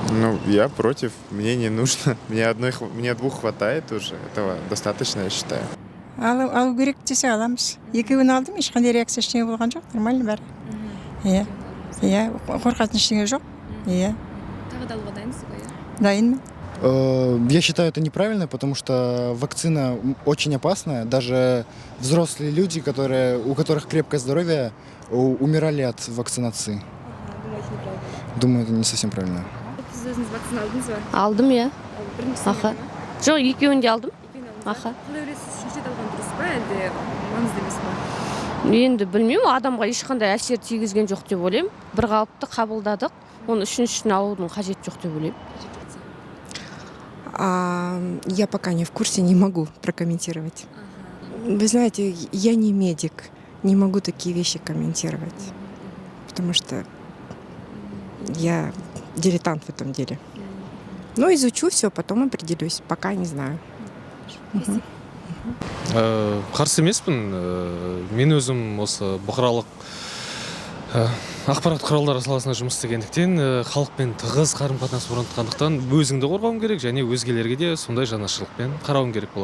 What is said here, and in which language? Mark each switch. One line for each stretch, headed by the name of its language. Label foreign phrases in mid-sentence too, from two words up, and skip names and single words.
Russian: Ну, я против, мне не нужно. Мне двух хватает уже, этого достаточно, я считаю.
Kazakh: Алу керек десе аламыз. Екеуін алдым, ешқандай реакция ештеңе болған жоқ, нормально бәрі. Иә, иә, қорқатын ештеңе жоқ. Иә, Тағы да алуға дайынсыз ба, иә? дайынмын.
Russian: Я считаю это неправильно, потому что вакцина очень опасная. Даже взрослые люди, у которых крепкое здоровье, умирали от вакцинации. Думаю, это не совсем правильно.
Kazakh: Сіз өзіңіз вакцина алдыңыз ба? Алдым, иә. Біріншісін Аха. ма? Жоқ, екеуін де алдым. Екеуін алдыңыз ба? Аха. Қалай ойлайсыз, үшінші рет алған дұрыс па, әлде маңызды емес па? Енді білмеймін, адамға ешқандай әсер тигізген жоқ деп ойлаймын. Бір қалыпты қабылдадық. Оны үшіншісін алудың қажеті жоқ деп ойлаймын.
Russian: Я пока не в курсе, не могу прокомментировать. Вы знаете, я не медик, не могу такие вещи комментировать, потому что я дилетант в этом деле. Но изучу все, потом определюсь, пока не знаю.
Kazakh: Қарсы емеспін. Мен өзім осы бұқаралық ақпарат құралдары саласында жұмыс істегендіктен халықпен тығыз қарым-қатынас орнатқандықтан өзіңді қорғауың керек және өзгелерге де сондай жанашырлықпен қарауың керек болады.